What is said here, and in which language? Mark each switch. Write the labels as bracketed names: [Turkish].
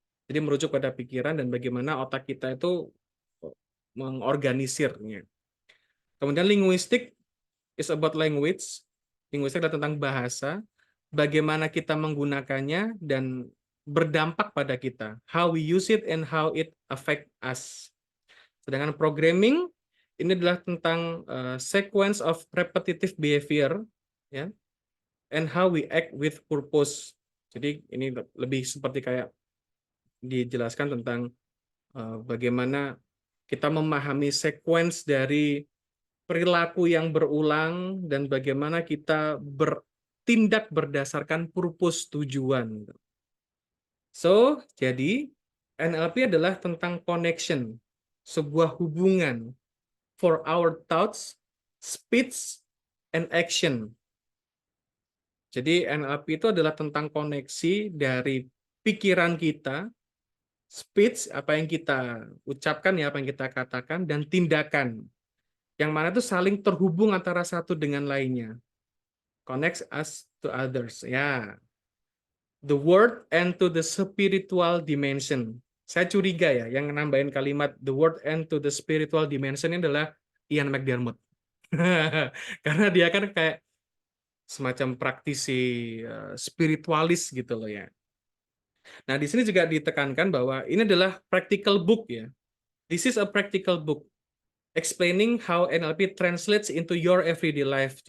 [Indonesian] Jadi merujuk pada pikiran dan bagaimana otak kita itu mengorganisirnya. Kemudian linguistik [English] is about language. [Indonesian] Linguistik adalah tentang bahasa, bagaimana kita menggunakannya dan berdampak pada kita. [English] How we use it and how it affect us. [Indonesian] Sedangkan programming ini adalah tentang [English] sequence of repetitive behavior, ya, and how we act with purpose. [Indonesian] Jadi ini lebih seperti kayak dijelaskan tentang bagaimana kita memahami sequence dari perilaku yang berulang dan bagaimana kita bertindak berdasarkan purpose, tujuan. So, jadi NLP adalah tentang connection, sebuah hubungan [English] for our thoughts, speech, and action. [Indonesian] Jadi NLP itu adalah tentang koneksi dari pikiran kita, speech, apa yang kita ucapkan ya, apa yang kita katakan, dan tindakan. Yang mana itu saling terhubung antara satu dengan lainnya. [English] Connects us to others. Ya, the word and to the spiritual dimension. [Indonesian] Saya curiga ya, yang nambahin kalimat [English] the word and to the spiritual dimension [Indonesian] ini adalah Ian McDermott. Karena dia kan kayak semacam praktisi spiritualis gitu loh ya. Nah, di sini juga ditekankan bahwa ini adalah practical book ya. [English] This is a practical book explaining how NLP translates into your everyday life.